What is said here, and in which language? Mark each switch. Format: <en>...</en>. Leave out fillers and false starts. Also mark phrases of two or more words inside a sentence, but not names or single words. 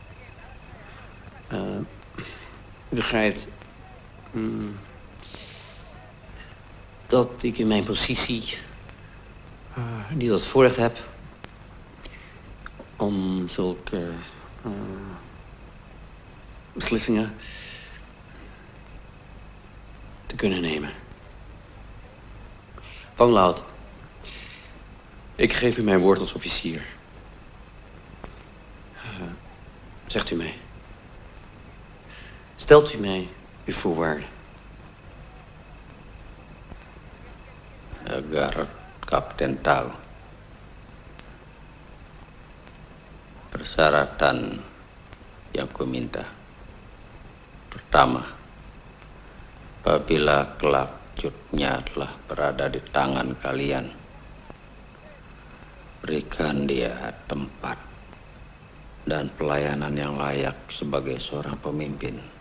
<nl>U begrijpt dat ik in mijn positie niet het voorrecht heb om zulke beslissingen te kunnen nemen. Pangloud, ik geef u mijn woord als officier. Zegt u mij. Stelt u mij uw voorwaarden.</nl> <id>Agar Kapten tahu persyaratan yang ku minta. Pertama, apabila kelak Cutnya telah berada di tangan kalian, berikan dia tempat dan pelayanan yang layak sebagai seorang pemimpin.</id>